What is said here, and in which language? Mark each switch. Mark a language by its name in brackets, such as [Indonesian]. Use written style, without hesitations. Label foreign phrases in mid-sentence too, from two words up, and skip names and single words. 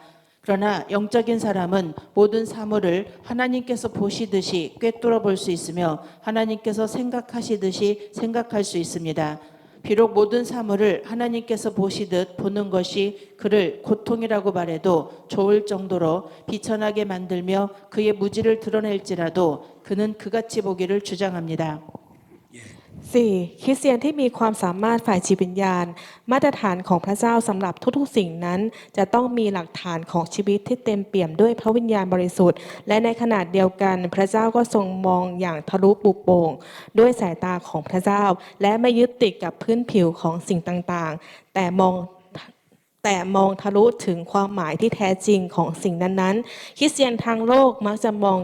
[Korean] 그러나 영적인 사람은 모든 사물을 하나님께서 보시듯이 꿰뚫어 볼 수 있으며 하나님께서 생각하시듯이 생각할 수 있습니다. 비록 모든 사물을 하나님께서 보시듯 보는 것이 그를 고통이라고 말해도 좋을 정도로 비천하게 만들며 그의 무지를 드러낼지라도 그는 그같이 보기를 주장합니다. 4. [Thai] คริสเตียนที่มีความสามารถฝ่ายจิตวิญญาณ มาตรฐานของพระเจ้าสำหรับทุกๆสิ่งนั้น จะต้องมีหลักฐานของชีวิตที่เต็มเปี่ยมด้วยพระวิญญาณบริสุทธิ์และในขณะเดียวกัน พระเจ้าก็ทรงมองอย่างทะลุปุโปร่งด้วยสายตา ของพระเจ้า และไม่ยึดติดกับพื้นผิวของสิ่งต่างๆ แต่มองทะลุถึงความหมายที่แท้จริงของสิ่งนั้นๆ คริสเตียนทางโลกมักจะมอง